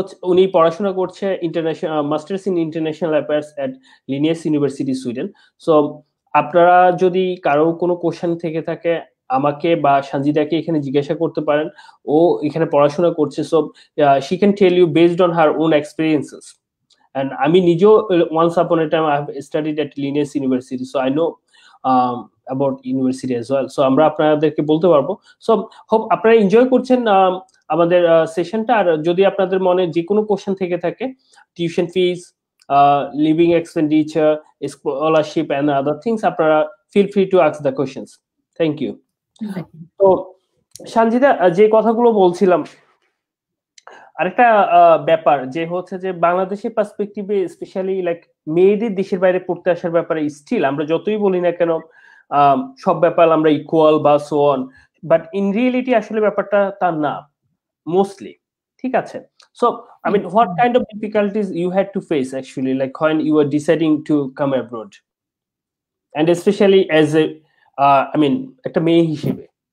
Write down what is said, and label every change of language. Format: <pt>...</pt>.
<bn>উনি পড়াশোনা করছে international masters in international affairs at Linnaeus university Sweden. So আপনারা যদি কারো কোনো কোশ্চেন থেকে থাকে, আমাকে বা সঞ্জিদাকে এখানে জিজ্ঞাসা করতে পারেন। ও এখানে পড়াশোনা করছে,</bn> <en>So she can tell you based on her own experiences. And</en> <bn>আমি নিজেও</bn> <en>once upon a time I have studied at Linnaeus University, so I know about university as well. So</en> <bn>আমরা আপনাদেরকে বলতে পারবো। সো হোপ আপনারা enjoy করছেন আমাদের সেশনটা। আর যদি আপনাদের মনে যে কোনো কোশ্চেন থেকে থাকে,</bn> <en>tuition fees, living expenditure, scholarship and other things,</en> <bn>আপনারা</bn> <en>Feel free to ask the questions. Thank you.</en> <bn>তো সঞ্জিদা, যে কথাগুলো বলছিলাম, আরেকটা ব্যাপার যে হচ্ছে যে বাংলাদেশের পার্সপেক্টিভে স্পেশালি লাইক মেয়েদের দেশের বাইরে পড়তে আসার ব্যাপারে স্টিল আমরা যতই বলি না কেন সব ব্যাপার আমরা ইকুয়াল বা so on,</bn> <en>but in reality</en> <bn>আসলে ব্যাপারটা তা না মোস্টলি। ঠিক আছে?</bn> <en>so I mean, what kind of difficulties you had to face actually, like when you were deciding to come abroad, and especially as a I mean</en> <bn>একটা মেয়ে হিসেবে?</bn>